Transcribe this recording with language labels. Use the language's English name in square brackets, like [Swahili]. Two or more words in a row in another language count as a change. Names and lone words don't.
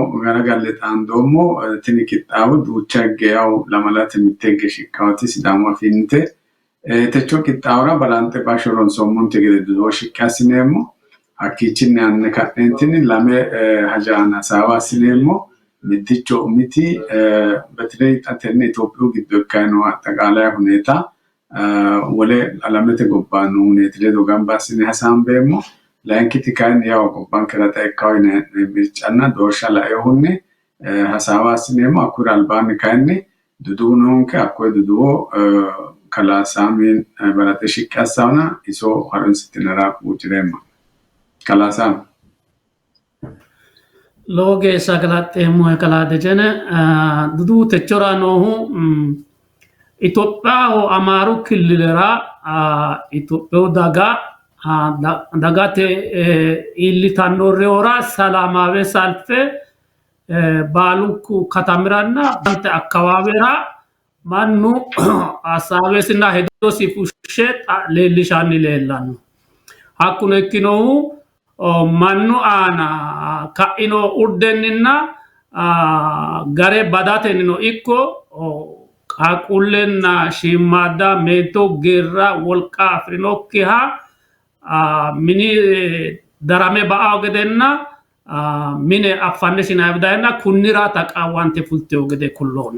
[Sidamo] garagalle xaandoommo tini qixxaawo duucha higge yawu lamalate mitte higge shiqqawoti sidaamu afiinnite techo qixxaawora balanxe bashsho ronsoommonte gede duduwo shiqqi assineemmo. Hakkiichinni hanne ka'neentinni lame haja aana hasaawa assineemmo. Mitticho umiti በተለይ tenne Itophiyu giddo ikkayi noo [Amharic] አጠቃላይ ሁኔታ [Sidamo] wole alamete gobbaanno huneeti ledo gamba assine hasaambeemmo. Layinkiti kayinni yawu gobbankera xa ikkawo yine mircanna doorsha laeyohunni hasaawa assineemmo. Hakkuri albaanni kayinni duduwu noonke hakkoye duduwo kalaa Saamiin balaxe shiqqi assawona iso harunsitinara huucireemmo. Kalaa Saami. Lowo geeshsha galaxxeemmo kalaa Dejene duduwu techora noohu Itophiyaho Amaaru Killilera Itophiyu dagate iillitannorehura [Amharic] ሰላማዊ ሰልፍ [Sidamo] baalunku katamiranna bante akkawaawera mannu hasaawesinna hedosi fushshe leellishanni leellanno. Hakkuno ikkinohu mannu aana ka'ino urdenninna gare badatennino ikko qaaqquullenna shiimmaadda meento geerra wolqa afirinokkiha mini darame ba'awo gedenna mine affanne shinaabidayenna kunnira taqaawwante fultewo gede kulloonni.